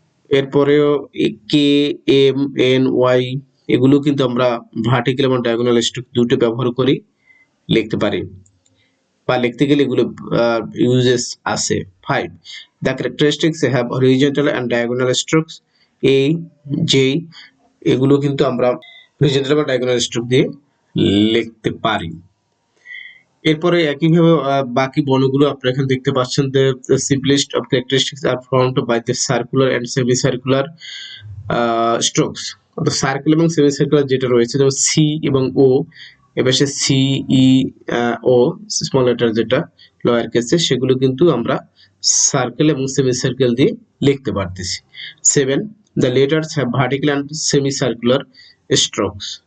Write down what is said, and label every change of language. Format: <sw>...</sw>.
<bn>এরপরেও কে, M, N, Y এগুলো কিন্তু আমরা ভার্টিক্যাল এবং ডায়াগোনাল স্ট্রোক দুটো ব্যবহার করে লিখতে পারি বা লিখতে গেলে এগুলো ইউজেস আছে।</bn> <en>5 the characteristics have horizontal and diagonal strokes.</en> <bn>A, J এগুলো কিন্তু আমরা হরিজন্টাল বা ডায়াগোনাল স্ট্রোক দিয়ে লিখতে পারি। এরপরে একইভাবে বাকি বর্ণগুলো আপনারা এখানে দেখতে পাচ্ছেন।</bn> <en>the simplest of characteristics are formed by the circular and semicircular strokes.</en> <bn>অর্থাৎ সার্কেল এবং সেমিসার্কুলার যেটা রয়েছে, যেমন সি এবং ও, এবার সে সি, ই, ও স্মল লেটার যেটা লোয়ার কেসে, সেগুলো কিন্তু আমরা সার্কেল এবং সেমিসার্কেল দিয়ে লিখতে পারতেছি।</bn> <en>7 the letters have vertical and semicircular strokes.</en>